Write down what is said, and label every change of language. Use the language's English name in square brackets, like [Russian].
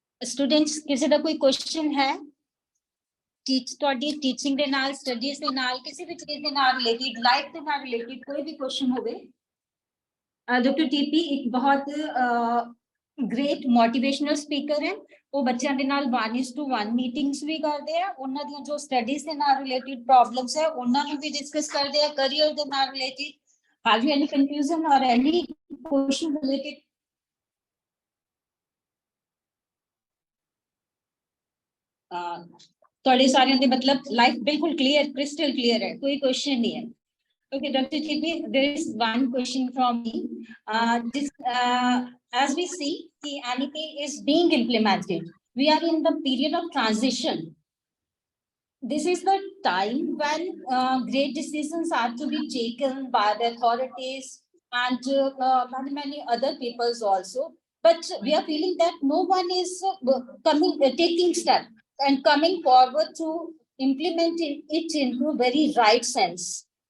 [Hindi] Students, किसी का कोई question है? [Punjabi] ਤੁਹਾਡੀ ਟੀਚਿੰਗ ਦੇ ਨਾਲ ਸਟੱਡੀਜ਼ ਦੇ ਨਾਲ ਕਿਸੇ ਵੀ ਚੀਜ਼ ਦੇ ਨਾਲ ਰਿਲੇਟਡ ਲਾਈਫ ਦੇ ਨਾਲ ਰਿਲੇਟਡ ਕੋਈ ਵੀ ਕੁਐਸਚਨ ਹੋਵੇ ਡਾਕਟਰ ਟੀਪੀ ਇੱਕ ਬਹੁਤ ਗ੍ਰੇਟ ਮੋਟੀਵੇਸ਼ਨਲ ਸਪੀਕਰ ਹੈ ਉਹ ਬੱਚਿਆਂ ਦੇ ਨਾਲ 1:1 ਮੀਟਿੰਗਸ ਵੀ ਕਰਦੇ ਆ ਉਹਨਾਂ ਦੀਆਂ ਜੋ ਸਟੱਡੀਜ਼ ਦੇ ਨਾਲ ਰਿਲੇਟਡ ਪ੍ਰੋਬਲਮਸ ਹੈ ਉਹਨਾਂ ਨੂੰ ਵੀ ਡਿਸਕਸ ਕਰਦੇ ਆ ਕੈਰੀਅਰ ਦੇ ਨਾਲ related [English] have you any confusion or any question related [Punjabi] ਤੁਹਾਡੇ ਸਾਰਿਆਂ ਦੇ ਮਤਲਬ ਲਾਈਫ ਬਿਲਕੁਲ ਕਲੀਅਰ ਕ੍ਰਿਸਟਲ ਕਲੀਅਰ ਹੈ ਕੋਈ ਕੁਐਸਚਨ ਨਹੀਂ ਹੈ okay Dr. [English] TP, there is one question from me as we see the NEP is being implemented we are in the period of transition this is the time when great decisions are to be taken by the authorities and many other peoples also but we are feeling that no one is taking steps and coming forward to implement it into very right sense.